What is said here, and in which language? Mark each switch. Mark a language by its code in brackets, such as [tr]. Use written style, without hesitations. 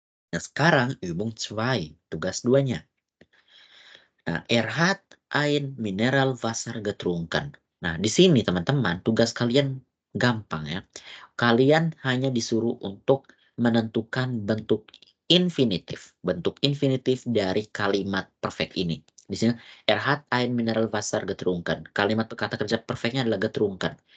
[id] Nah sekarang Übung 2, tugas 2-nya. [de] Nah, hat ein Mineralwasser getrunken. [id] Nah, di sini teman-teman, tugas kalian gampang ya. Kalian hanya disuruh untuk menentukan bentuk infinitif. Bentuk infinitif dari kalimat perfect ini. Di sini, [de] hat ein Mineralwasser getrunken. [id] Kalimat kata kerja perfectnya adalah getrunken.